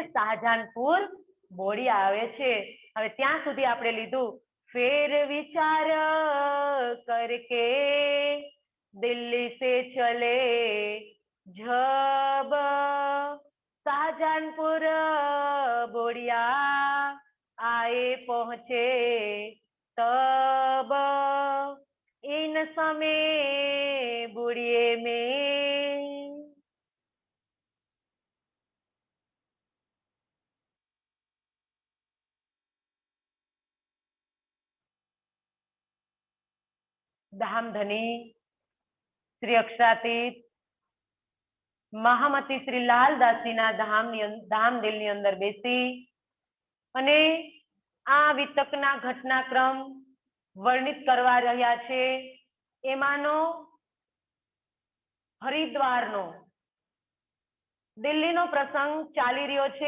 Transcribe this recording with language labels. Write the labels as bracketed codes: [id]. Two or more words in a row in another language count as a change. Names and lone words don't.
[gu] શાહજહાનપુર બોડિયા આવે છે. હવે ત્યાં સુધી આપણે લીધું. [hi] फेर विचार करके दिल्ली से चले जब शाहजहानपुर बोडिया आए पहुंचे तब इन समय बुढ़िए में [gu] धामधनी श्री अक्षरातीत મહામતી શ્રી લાલદાસીના ધામદિલની અંદર બેસી અને આ વિતકના ઘટનાક્રમ વર્ણિત કરવા રહ્યા છે. એમાંનો હરિદ્વારનો દિલ્હીનો પ્રસંગ ચાલી રહ્યો છે.